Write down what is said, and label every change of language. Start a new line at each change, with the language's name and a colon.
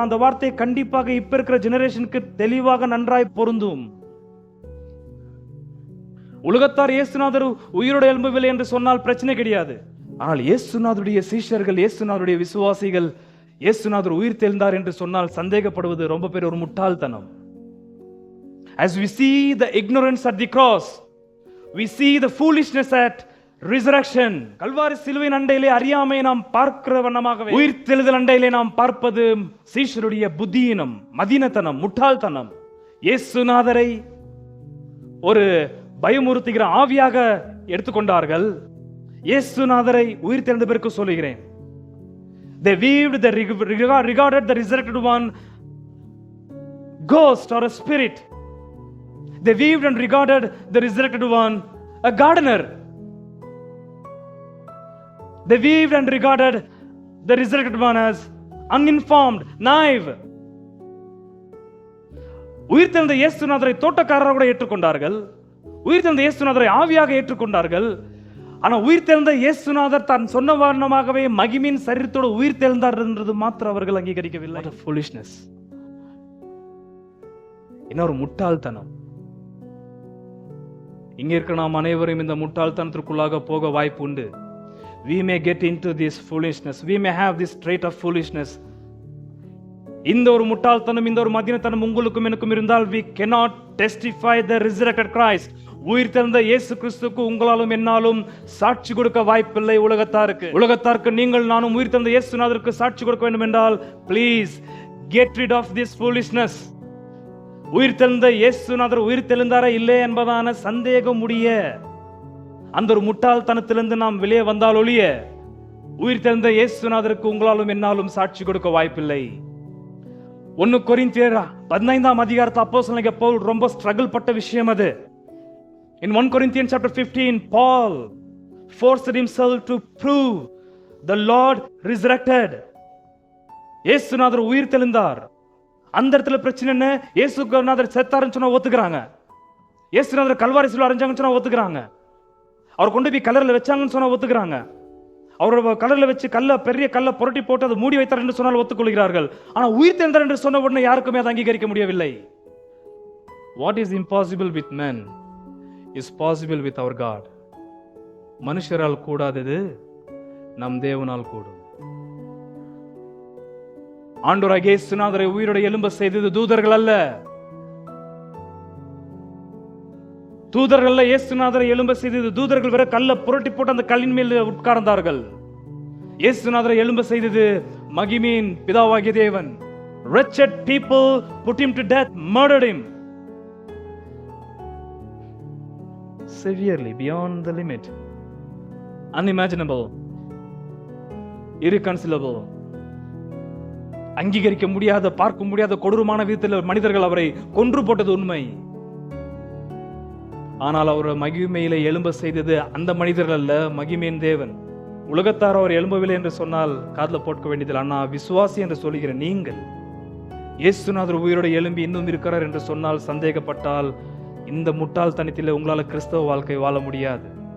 Tamil: அந்த வார்த்தை கண்டிப்பாக இப்ப இருக்கிற ஜெனரேஷனுக்கு தெளிவாக நன்றாய் பொருந்தும். உலகத்தார் இயேசுநாதர் உயிரோடு எழும்பவில்லை என்று சொன்னால் பிரச்சனை கிடையாது. ஆனால் இயேசுநாதருடைய சீஷர்கள், இயேசுநாதருடைய விசுவாசிகள் இயேசுநாதர் உயிர் தெழுந்தார் என்று சொன்னால் சந்தேகப்படுவது ரொம்ப பெரிய ஒரு முட்டாள்தனம்.
English: As we see the ignorance at the cross, we see the foolishness at resurrection.
Tamil: Kalvari சிலுவையின் அண்டையிலே அறியாமை நாம் பார்க்கிற வண்ணமாகவே உயிர் தெழுதல் அண்டையிலே நாம் பார்ப்பது சீஷருடைய புத்தியினம், மதினத்தனம், முட்டாள்தனம். இயேசுநாதரை ஒரு பயமுறுத்துகிற ஆவியாக எடுத்துக்கொண்டார்கள். இயேசுநாதரை உயிர் தெழுந்த பிறகு சொல்லுகிறேன்,
English: they viewed the regarded the resurrected one ghost or a spirit. They viewed and regarded the resurrected one a gardener. They viewed and regarded the resurrected one as uninformed, naive.
Tamil: உயிர் தெழுந்த இயேசுநாதரை தோட்டக்காரராக கூட ஏற்றுக்கொண்டார்கள். உயிர் தெழுந்த இயேசுநாதரை ஆவியாக ஏற்றுக்கொண்டார்கள். ஆனால் உயிர் தெழுந்த இயேசுநாதர் தான் சொன்ன வண்ணமாகவே மகிமின் சரீரத்தோடு உயிர் தெழுந்தார் என்றது மாத்திரம் அவர்கள் அங்கீகரிக்கவில்லை.
English: foolishness.
Tamil: இன்னொரு முட்டாள்தனம். இங்க இருக்கிற நாம் அனைவரும் இந்த முட்டாள்தனத்திற்குள்ளாக போக வாய்ப்பு உண்டு.
English: We may get into this foolishness. We may have this trait of foolishness.
Tamil: இந்த ஒரு முட்டாள்தனம், இந்த ஒரு மதினத்தனம் உங்களுக்கும் எனக்கும் இருந்தால்
English: we cannot testify the resurrected Christ.
Tamil: உயிர் தெழுந்த இயேசு கிறிஸ்துவுக்கு உங்களாலும் என்னாலும் சாட்சி கொடுக்க வாய்ப்பில்லை உலகத்தாருக்கு நீங்கள் நானும் உயிர் தெழுந்த இயேசுநாதருக்கு சாட்சி கொடுக்க வேண்டும் என்றால்
English: please get rid of this foolishness.
Tamil: உயிர் தெழுந்த இயேசுநாதர் உயிர் தெழுந்தாரா இல்லை என்பதான சந்தேகம் உடைய அந்த ஒரு முட்டாள்தனத்திலிருந்து நாம் வெளியே வந்தால் ஒழிய உயிர் தெழுந்த இயேசுநாதருக்கு உங்களாலும் என்னாலும் சாட்சி கொடுக்க வாய்ப்பில்லை. 1 கொரிந்தியர் 15ஆம் அதிகாரத்தில் அப்போஸ்தலனாகிய பவுல் ரொம்ப ஸ்ட்ரகிள் பட்ட விஷயம் அது.
English: In 1 Corinthians chapter 15, Paul forced himself to prove the Lord resurrected.
Tamil: இயேசுநாதர் உயிர் தெழுந்தார். அந்த இடத்துல பிரச்சனை என்ன? இயேசுநாதர் செத்தாருன்னு சொன்னா ஒத்துக்கிறாங்க. இயேசுநாதர் கல்வாரி சிலுவையில் அறைஞ்சாங்கன்னு சொன்னா ஒத்துக்கிறாங்க. அவர் கொண்டு போய் கல்லறையில் வச்சாங்கன்னு சொன்னா ஒத்துக்கிறாங்க. அவரோட கல்லறையில் வச்சு பெரிய கல்லை புரட்டி போட்டு அதை மூடி வைத்தார் என்று சொன்னால் ஒத்துக்கொள்கிறார்கள். ஆனால் உயிர் தெழுந்தார் என்று சொன்ன உடனே யாருக்குமே அதை அங்கீகரிக்க முடியவில்லை.
English: What is impossible with men is possible with our God.
Tamil: மனுஷரால் கூடாதது நம் தேவனால் கூடும். ஆண்டவராகிய இயேசுநாதரை உயிரோட எழும்ப செய்தது தூதர்கள் அல்ல. இயேசுநாதரை எழும்ப செய்தது தூதர்கள் வேற கல்லை புரட்டி போட்டு அந்த கல்லின் மேல் உட்கார்ந்தார்கள். இயேசுநாதரை எழும்ப செய்தது மகிமையின் பிதாவாகிய தேவன்.
English: Wretched people put him to death, murdered him severely, beyond the limit, unimaginable, irreconcilable.
Tamil: அங்கீகரிக்க முடியாத, பார்க்க முடியாத கொடூரமான விதத்தில் மனிதர்கள் அவரை கொன்று போட்டது உண்மை. ஆனால் அவர் மகிமையில எழும்ப செய்தது அந்த மனிதர்கள் அல்ல, மகிமையின் தேவன். உலகத்தார் அவர் எழும்பவில்லை என்று சொன்னால் காதுல போட்க வேண்டியதில்லை. ஆனா விசுவாசி என்று சொல்லுகிற நீங்கள் இயேசுநாதர் உயிரோடு எழும்பி இன்னும் இருக்கிறார் என்று சொன்னால் சந்தேகப்பட்டால் இந்த முட்டாள்தனத்தில் உங்களால கிறிஸ்தவ வாழ்க்கை வாழ முடியாது.